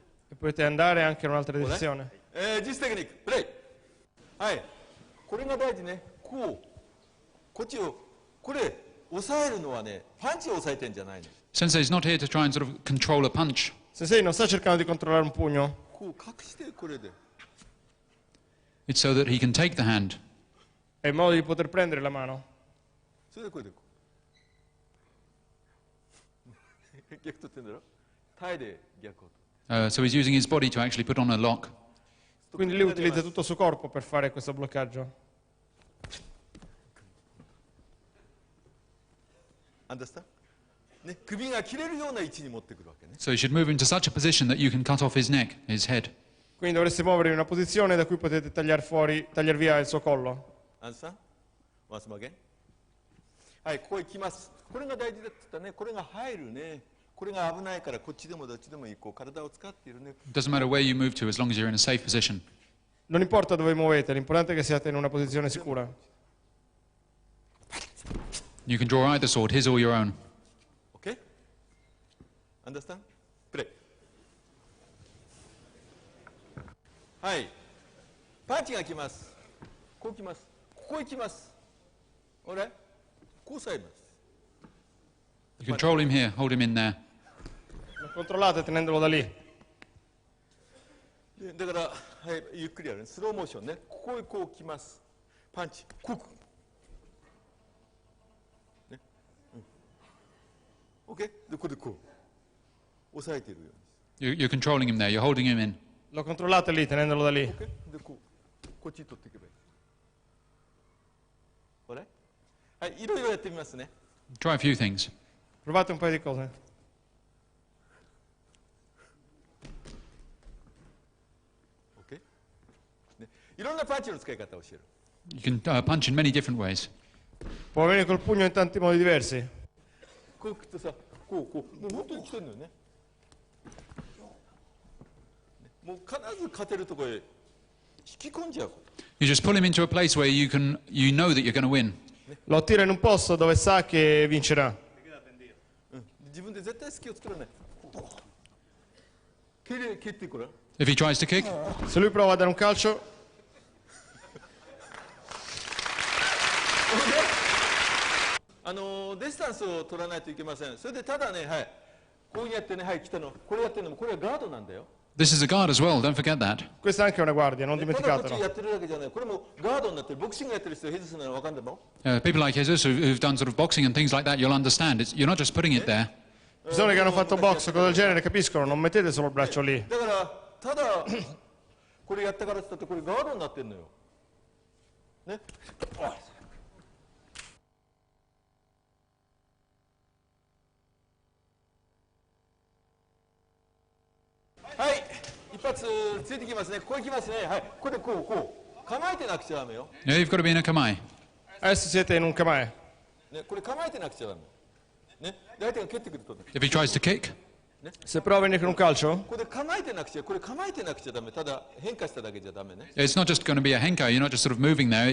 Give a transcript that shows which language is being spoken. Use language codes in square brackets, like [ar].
[it] E potete andare anche in un'altra direzione. [ja] 実テクニックプレイ。はい。これが大事ね。こうこっちをこれ押さえるのはね、パンチを押さえてんじゃないの。 [en] Sensei is not here to try and sort of control a punch. [it] Sensei non sta cercando di controllare un pugno, [ja] こう隠してこれで。 [en] It's so that he can take the hand. [it] è il modo di poter prendere la mano. [ja] それでこれでこう。逆取ってんだろ。タイで逆を。 [en] So he's using his body to actually put on a lock. [it] Quindi lui utilizza tutto il suo corpo per fare questo bloccaggio. [en] Understand? [ja] ね、首が切れるような位置に持ってくるわけね。 [en] So you should move him to such a position that you can cut off his neck, his head. [it] Quindi dovreste muovere in una posizione da cui potete tagliare via il suo collo. [en] Understand? Once more again. [ja] はい、ここ行きます。これが大事だって言ったね。これが入るね。これが危ないからこっちでもどっちでもいい。こう体を使っているね。 [en] It doesn't matter where you move to as long as you're in a safe position. [it] Non importa dove muovete, l'importante è che siate in una posizione sicura. [en] You can draw either sword, his or your own. OK? Understand? [ja] プレイ。はい。パンチが来ます。こう来ます。ここへ来ます。俺こう押さえます。 [en] You control him here, hold him in there. [it] Lo controllate tenendolo da lì. [ja] だから、はい、ゆっくりやるね。スローモーションね。ここへこう来ます。パンチ。こう。ね。 OK? で、ここでこう。押さえているように。 [en] You're controlling him there, you're holding him in. [it] Lo controllate lì, tenendolo da lì. [ja] OK? で、こう。こっちに取っていけばいい。これはい、いろいろやってみますね。 [en] Try a few things. [it] Provate un paio di cose. [en] OK? [ja] ね、いろんなパンチの使い方を教える。 [en] You can punch in many different ways. [it] Può venire col pugno in tanti modi diversi. [ja] こう来てさ、こう、もう本当に来てるのよね。もう必ず勝てるところへ引き込んじゃう。 [en] You just pull him into a place where you know that you're going to win. [it] Lo attira in un posto dove sa che vincerà. [ja] 自分で絶対隙を作らない。蹴ってこれ。 [en] If he tries to kick, [it] Se lui prova a dare un calcio, [ja] ディスタンスを取らないといけません。それでただね、はい、こうやってね、はい、来たの、これやってるのも、これはガードなんだよ。 [en] this is a guard as well, don't forget that. [it] questa è anche una guardia, non [ja] ただこっち [it] dimenticatelo. [ja] やってるだけじゃない、これもガードになってる、ボクシングやってる人、ヘズスならわかんないもん。 [en] People like Jesus who've done sort of boxing and things like that, you'll understand. You're not just putting it there. [it] Persone che hanno fatto box o cose del genere capiscono, non mettete solo il braccio lì. [ja] だから、ただ、これやったからって言ったって、これガードになってるのよ。ね。はい、一発ついてきますね。ここ行きますね。はい、これでこう構えてなくちゃダメよ。 [en] Yeah, you've got to be in a kamae. [it] Adesso siete in un kamae. [ja] ね、これ構えてなくちゃダメ。ね、で相手が蹴ってくるとね。 [en] If he tries to kick, [it] Se prova a venire con un calcio, [ja] これ構えてなくちゃ、これ構えてなくちゃダメ。ただ変化しただけじゃダメね。 [en] it's not just going to be a henko. You're not just sort of moving there.